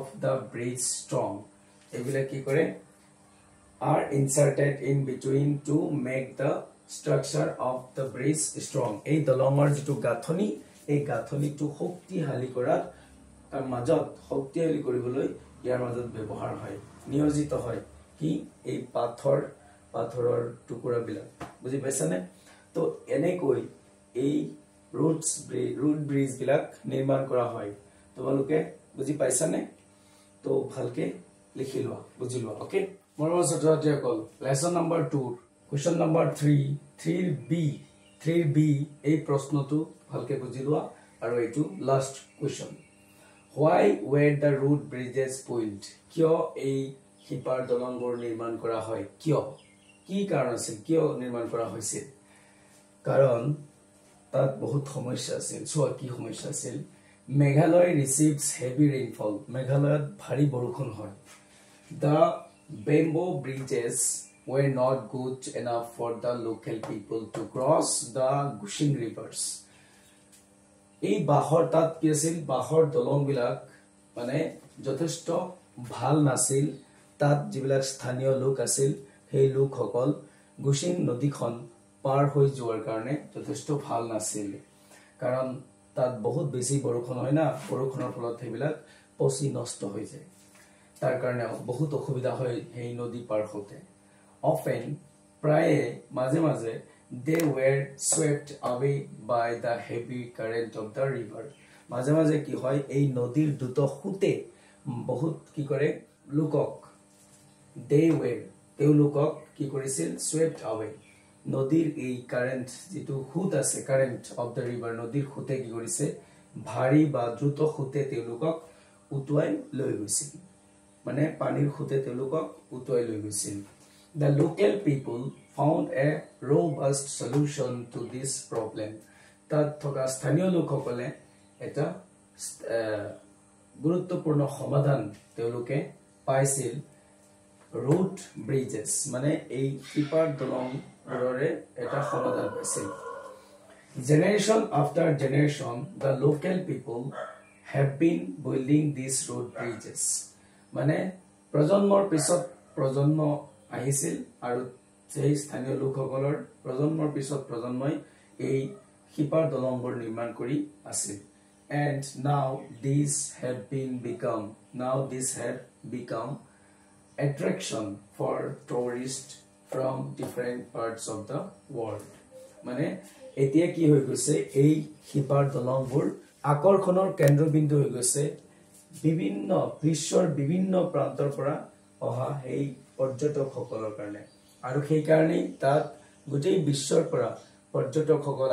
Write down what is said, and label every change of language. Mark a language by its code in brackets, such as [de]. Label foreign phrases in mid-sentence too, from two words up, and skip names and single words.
[en] the bridge strong [as] এগুলা কি কৰে [en] are inserted in between to make the structure of the bridge [as] strong এই দলংৰ যেটো গাঁথনি এই গাঁথনিটো শক্তিশালী কৰাত তাৰ মাজত শক্তিশালী কৰিবলৈ ইয়াৰ মাজত ব্যৱহাৰ হয় নিয়োজিত হয় কি এই পাথৰৰ টুকুৰাবিলাক বুজি পাইছানে তো এনেকৈ এই [en] root bridge [as] বিলাক নিৰ্মাণ কৰা হয় তোমালোকে বুজি পাইছানে তো ভালকে লিখি লোৱা বুজি লোৱা ওকে মৰমৰ ছাত্ৰছাত্ৰীসকল [en] lesson number [as] 2 [en] question number [as] 3b এই প্ৰশ্নটো ভালকে বুজি লোৱা আৰু এটো [en] last question why were the root bridges built [as] কিয় এই হিপাৰ দলংবোৰ নিৰ্মাণ কৰা হয় কিয় কি কাৰণ আছিল কিয় নিৰ্মাণ কৰা হৈছিল কাৰণ তাত বহুত সমস্যা আছিল সোৱা কি সমস্যা আছিল [en] Meghalaya receives heavy rainfall [as] মেঘালয়ত ভাৰী বৰষুণ হয় [en] the bamboo bridges were not good enough for the local people to cross the Gushing rivers [as] এই বাহৰ তাত কি আছিল বাহৰ দলং বিলাক মানে যথেষ্ট ভাল নাছিল তাত যিবিলাক স্থানীয় লোক আছিল সেই লোকসকল গুশিং নদীখন পাৰ হৈ যোৱাৰ কাৰণে যথেষ্ট ভাল নাছিল কাৰণ তাত বহুত বেছি বৰষুণ হয় না বৰষুণৰ ফলত সেইবিলাক পচি নষ্ট হৈ যায় তাৰ কাৰণে বহুত অসুবিধা হয় এই নদী পাৰ হতে often প্ৰায়ে মাজে মাজে [en] they were swept away by the heavy current of the river [as] মাজে মাজে কি হয় এই নদীৰ দ্ৰুত খুতে বহুত কি কৰে লোকক [en] they were [as] তেওঁলোকক কি কৰিছিল [en] swept away [as] নদীৰ এই কারেন্ট যেটো খুত আছে [en] current of the river [as] নদীৰ খুতে কি কৰিছে ভাৰী বা দ্ৰুত খুতে তেওঁলোকক উটুৱাই লৈ গৈছিল মানে পানীৰ খুতে তেওঁলোকক উটুৱাই লৈ গৈছিল [en] The local people found a robust solution to this problem. [as] তাত থকা স্থানীয় লোকসকলে এটা গুৰুত্বপূৰ্ণ সমাধান তেওঁলোকে পাইছিল [en] road bridges [as] মানে এই শিপাৰ দলংবোৰৰে এটা সমাধান পাইছিল [en] Generation after generation the local people have been building these road bridges [as] মানে প্ৰজন্মৰ পিছত প্ৰজন্ম আহিছিল আৰু সেই স্থানীয় লোকসকলৰ প্ৰজন্মৰ পিছত প্ৰজন্মই এই শিপাৰ দলংবোৰ নিৰ্মাণ কৰি আছিল [en] and now these have become attraction for tourists from different parts of the world [as] মানে এতিয়া কি হৈ গৈছে এই শিপাৰ দলংবোৰ আকৰ্ষণৰ কেন্দ্ৰবিন্দু হৈ গৈছে বিভিন্ন বিশ্বৰ বিভিন্ন প্ৰান্তৰ পৰা অহা এই পৰ্যটকসকলৰ কাৰণে আৰু সেই কাৰণে তাত গোটেই বিশ্বৰ পৰা পৰ্যটকসকল